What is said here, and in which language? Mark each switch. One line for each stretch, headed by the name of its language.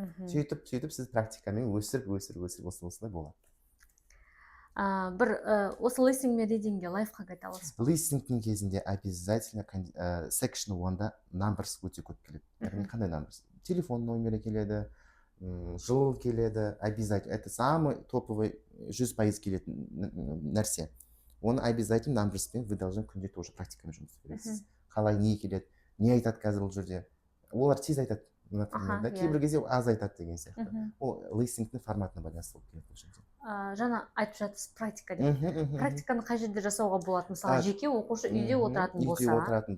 Kazakh: Сөйтіп сіз практикамен өсіріп осылай болады. Бір осы listening мен readingге лайфхак айта аласыз ба? Listeningтің кезінде обязательно section 1-да numbers өте көп келеді. Яғни қандай numbers? Телефон номері келеді, жыл келеді, обязательно.
Russian: Это самый топовый 100%
Kazakh: келетін нәрсе. Оны обязательно numbers-пен
Russian: вы должны
Kazakh: күнде тоже практикамен жұмыс істеу керексіз. Қалай не келеді, не айтады қазір бұл жерде. Олар тез айтады. Кейбір кезде аз айтады деген сияқты. Ол listeningтің форматына байланысты болып келеді бұл жерде. Жаңа айтып жатырсыз практика деп. Практиканы қай жерде жасауға болады? Мысалы, жеке оқушы үйде отыратын